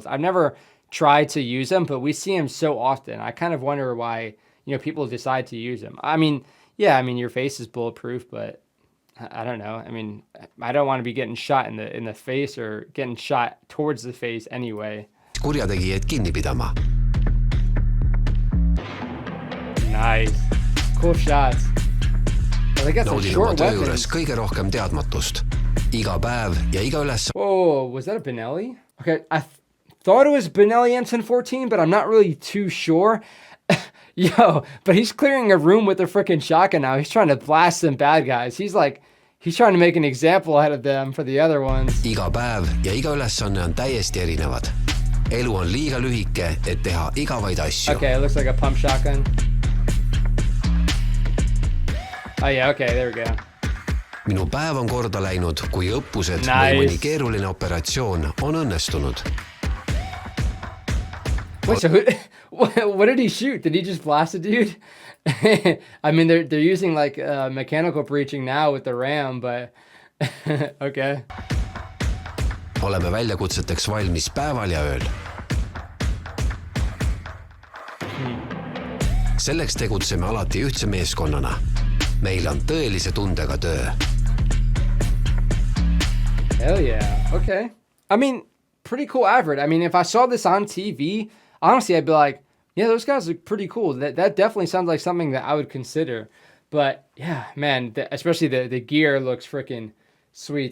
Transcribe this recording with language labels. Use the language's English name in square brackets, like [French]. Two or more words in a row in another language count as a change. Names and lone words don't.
[English] I've never tried to use them, but we see them so often. I kind of wonder why, you know, people decide to use them. I mean, yeah, I mean, your face is bulletproof, but I don't know. I mean, I don't want to be getting shot in the face or getting shot towards the face anyway. [Estonian] Kurjategijad kinni pidama. [English] Nice. Cool shots. Oh, they got some [Estonian] Naudin [English] short [Estonian] oma töö [English] weapons. [Estonian] juures kõige rohkem teadmatust. Iga päev ja iga üles. [English] Whoa, was that a Benelli? Okay, I thought it was Benelli M1014, but I'm not really too sure. Yo, but he's clearing a room with a freaking shotgun now. He's trying to blast some bad guys. He's trying to make an example out of them for the other ones. [Estonian] Iga päev ja iga ülesanne on täiesti erinevad. Elu on liiga lühike, et teha igavaid asju. [English] Okay, it looks like a pump shotgun. Oh yeah, okay, there we go. [Estonian] Minu päev on korda läinud, kui õppused [English] Nice. [Estonian] või mõni keeruline operatsioon on õnnestunud. [English] Wait, so what did he shoot? Did he just blast a dude? I mean, they're using like mechanical breaching now with the RAM, but okay. [Estonian] Oleme väljakutseteks valmis päeval ja ööl. Selleks tegutseme alati ühtse meeskonnana. Meil on tõelise tundega töö. [English] Hell yeah. Okay. I mean, pretty cool advert. I mean, if I saw this on TV, honestly, I'd be like, yeah, those guys look pretty cool. That definitely sounds like something that I would consider. But yeah, man, especially the gear looks freaking sweet.